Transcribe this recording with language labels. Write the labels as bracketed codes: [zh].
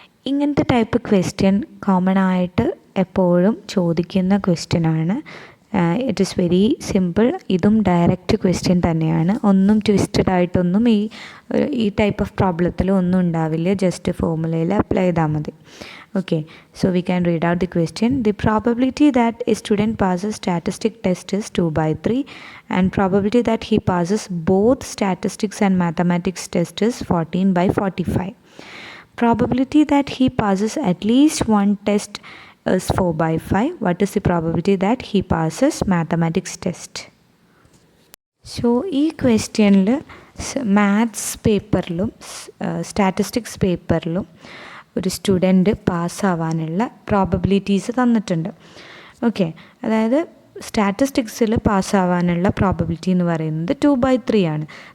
[ml] ഇങ്ങനത്തെ type question common ആയിട്ട് എപ്പോഴും ചോദിക്കുന്ന ക്വസ്റ്റ്യനാണ്. [en] It is very simple. [ml] ഇതും [en] direct question [ml] തന്നെയാണ്. ഒന്നും ട്വിസ്റ്റഡ് ആയിട്ടൊന്നും ഈ ടൈപ്പ് ഓഫ് പ്രോബ്ലത്തിൽ ഒന്നും ഉണ്ടാവില്ല. [en] just ഫോർമുലയിൽ apply ചെയ്താൽ [ml] മതി. [en] Okay, so we can read out the question. The probability that a student passes statistic test is 2/3 and probability that he passes both statistics and mathematics test is 14/45. Probability that he passes at least one test is 4/5. What is the probability that he passes mathematics test? [ml] So ഈ ക്വസ്റ്റ്യനിൽ maths പേപ്പറിലും statistics പേപ്പറിലും ഒരു student പാസ്സാവാനുള്ള probabilities തന്നിട്ടുണ്ട്. Okay, അതായത് സ്റ്റാറ്റിസ്റ്റിക്സിൽ പാസ്സാവാനുള്ള probability എന്ന് പറയുന്നത് 2/3 ആണ്.